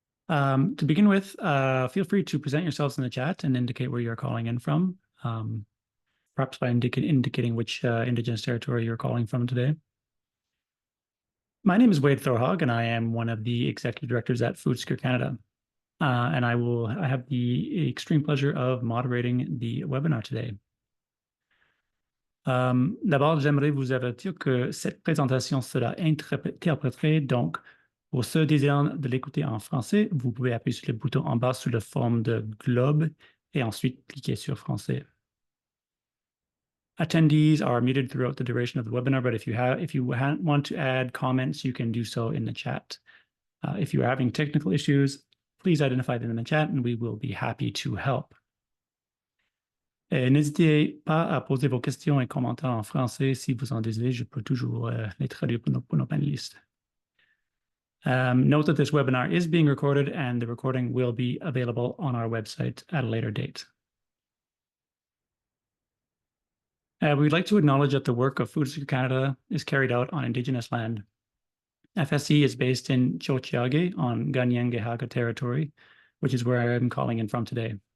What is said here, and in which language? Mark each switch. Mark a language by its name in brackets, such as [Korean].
[English] To begin with, feel free to present yourselves in the chat and indicate where you're calling in from, perhaps by indicating which Indigenous territory you're calling from today. My name is Wade Thorhog, and I am one of the executive directors at Food Secure Canada. And I have the extreme pleasure of moderating the webinar today. [French] D'abord, j'aimerais vous avertir que cette présentation sera interprétée, donc pour ceux désirant de l'écouter en français, vous pouvez appuyer sur le bouton en bas sous la forme de globe et ensuite cliquer sur français. [English] Attendees are muted throughout the duration of the webinar, but if you want to add comments, you can do so in the chat. If you are having technical issues, please identify them in the chat and we will be happy to help. [French] N'hésitez pas à poser vos questions et commentaires en français si vous en désirez. Je peux toujours les traduire pour nos panélistes. [English] Note that this webinar is being recorded and the recording will be available on our website at a later date. We'd like to acknowledge that the work of Food Secure Canada is carried out on Indigenous land. FSC is based in Tiohtià:ke on Kanien'kehá:ka territory, which is where I am calling in from today.